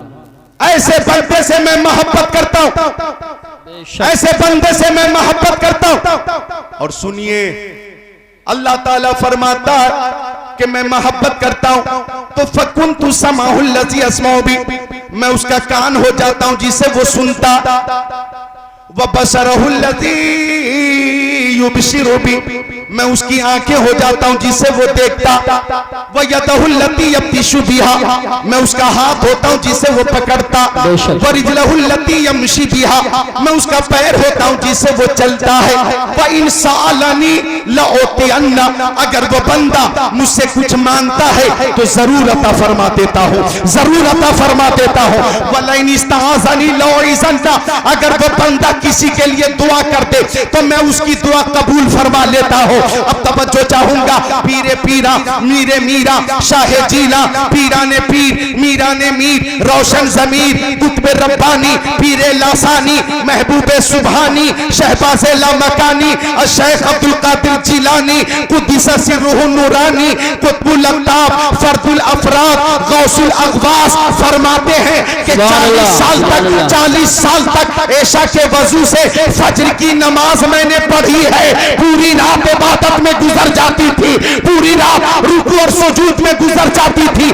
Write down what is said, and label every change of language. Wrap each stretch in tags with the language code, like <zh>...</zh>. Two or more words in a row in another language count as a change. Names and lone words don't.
<hi>ऐसे बंदे से मैं मोहब्बत करता हूं, ऐसे बंदे से मैं मोहब्बत करता हूं। और सुनिए अल्लाह ताला फरमाता है कि मैं मोहब्बत करता हूं तो</hi> <ar>فكنت سمعه الذي أسمع به,</ar> <hi>मैं उसका कान हो जाता हूं जिसे वो सुनता,</hi> <ar>وبصره الذي يبصر به,</ar> <hi>मैं उसकी आंखें हो जाता हूं जिससे वो देखता,</hi> <ar>ويده التي يبطش بها,</ar> <hi>मैं उसका हाथ होता हूं जिससे वो पकड़ता,</hi> <ar>ورجله التي يمشي بها,</ar> <hi>मैं उसका पैर होता हूं जिससे वो चलता है,</hi> <ar>وإن سألني لأعطين,</ar> <hi>अगर वो बंदा मुझसे कुछ मांगता है तो जरूर अता फरमा देता हूं, जरूर अता फरमा देता हूं,</hi> <ar>ولئن استعاذني لأعيذن,</ar> <hi>अगर वो बंदा किसी के लिए दुआ कर दे तो मैं उसकी दुआ कबूल फरमा लेता हूं। अब तवज्जो चाहूंगा, पीरे पीरा मीरे मीरा शाहे जीला, पीरा ने पीर मीरा ने मीर, रोशन जमीर कुतुब रब्बानी पीरे लासानी महबूबे सुभानी शहबाज़े लामकानी शेख अब्दुल कादिर जिलानी कुद्दिस सिर्रुहु नूरानी कुतुबुल अक़ताब फर्दुल अफराद गौसुल अग़वास फरमाते हैं कि 40 साल तक ऐशा के वजू से फज्र की नमाज मैंने पढ़ी है, पूरी रात इबादत में गुजर जाती थी, पूरी रात रुकू और सुजूद में गुजर जाती थी।</hi>